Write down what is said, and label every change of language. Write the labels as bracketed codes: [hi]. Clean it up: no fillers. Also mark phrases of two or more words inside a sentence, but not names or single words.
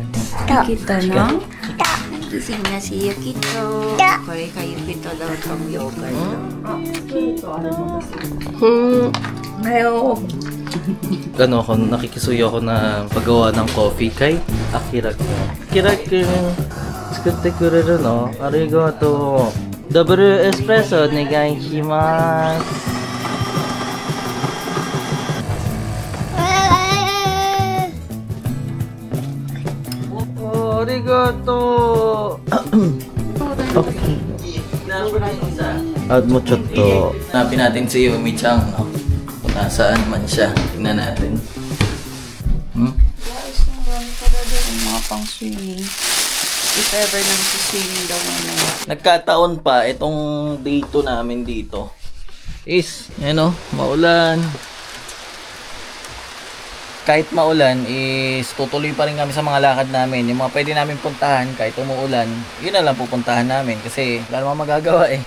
[tl] Yukito, no? Gising na si Yukito. Kore kay Yukito daw itong yogurt. Mayo. Ano ako, nakikisuyo ako na paggawa ng coffee kay Akira. Akira, [ja] 作ってくれるの? Arigato. [en] Double espresso [ja] お願いします. Oh, arigato. Okay. あともちょっと. [tl] Hanapin natin si Yumi-chan. Nasaan man siya? Tingnan natin. Mga pang swimming. [en] If ever [tl] nang swimming daw na. Nagkataon pa itong day 2 namin dito is, maulan. Kahit maulan is tutuloy pa rin kami sa mga lakad namin. Yung mga pwede namin puntahan kahit umuulan, yun na lang pupuntahan namin kasi wala namang magagawa eh.